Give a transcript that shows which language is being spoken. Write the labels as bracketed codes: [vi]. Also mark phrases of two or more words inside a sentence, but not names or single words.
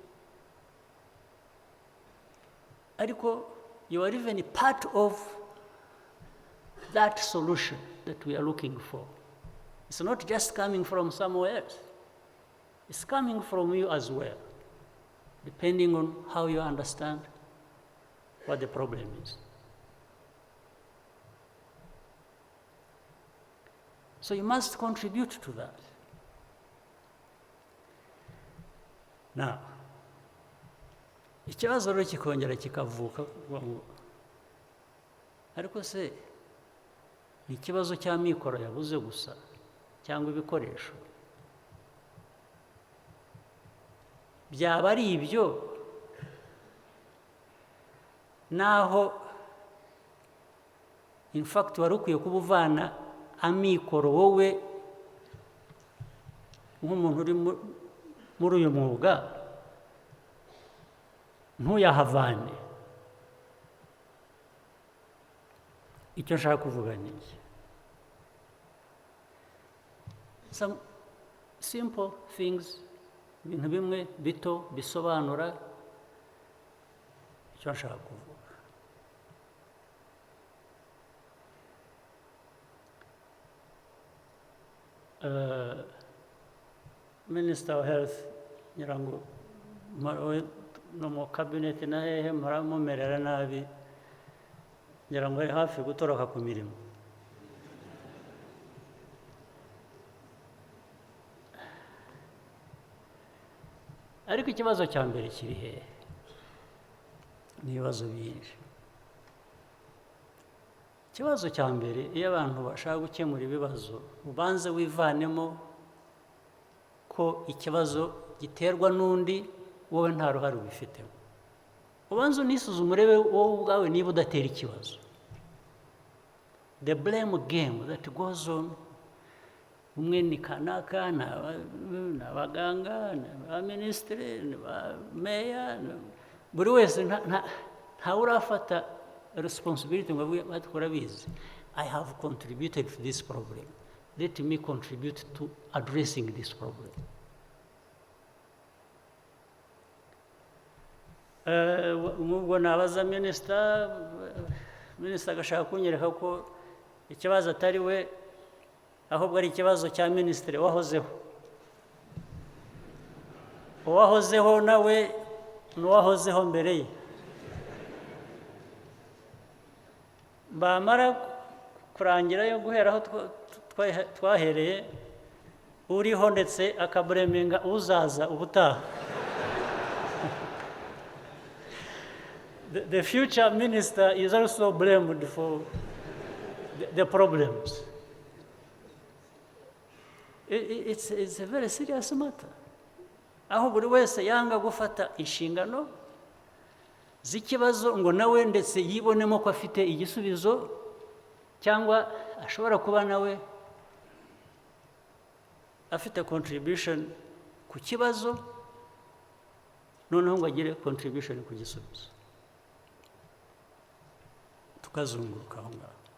[en] Ariko you are even part of that solution that we are looking for. It's not just coming from somewhere else. It's coming from you as well, depending on how you understand what the problem is. So you must contribute to that. Now, [rw] ikibazo rero kikongera kikavuka, ariko se ni ikibazo cya mikoro yabuze gusa cyangwa ibikoresho? Byaba ari ibyo naho [en] in fact [rw] wari ukwiye kuba uvana amikoro wowe nk'umuntu uri muri uyu mwuga ntuyahavane. Icyo nshaka kuvuga ni iki? [en] Some simple things, [rw] ibintu bimwe bito bisobanura icyo nshaka kuvuga. [en] Minister of Health [rw] nyirango no mu cabinet na hehe muramumerera nabi, nyirango ari hafi gutoroka ku mirimo. Ariko ikibazo cya mbere kiri hehe? Ni ibibazo byinshi. Ikibazo cya mbere, iyo abantu bashaka gukemura ibibazo, ubanze wivanemo ko ikibazo giterwa n'undi, wowe nta ruhare ubifitemo. Ubanze unisuzume urebe wowe ubwawe niba udatera ikibazo. [en] The blame game that goes on, [rw] umwe ni kanaka, n'abaganga, n'abaminisitiri, n'abameya, buri wese ntawe urafata responsibility ngo batkora bizi. [en] I have contributed to this problem. Let me contribute to addressing this problem. [rw] nk'ubwo nabaza minisita agashaka kunyereka ko ikibazo atari we ahubwo ari ikibazo cya minisitiri wahozeho uwahozeho nawe n'uwahozeho mbere ye bamara kurangira yo guhera aho twahereye uriho ndetse akaburemenga uzaza ubutaha. [en] The future minister is also blamed for the problems. It's a very serious matter. [rw] Aho buri wese yanga gufata inshingano z'ikibazo ngo nawe ndetse yibonemo ko afite igisubizo cyangwa ashobora kuba nawe afite contribution ku kibazo noneho ngo agire contribution ku gisubizo tukazunguruka aho ngaho.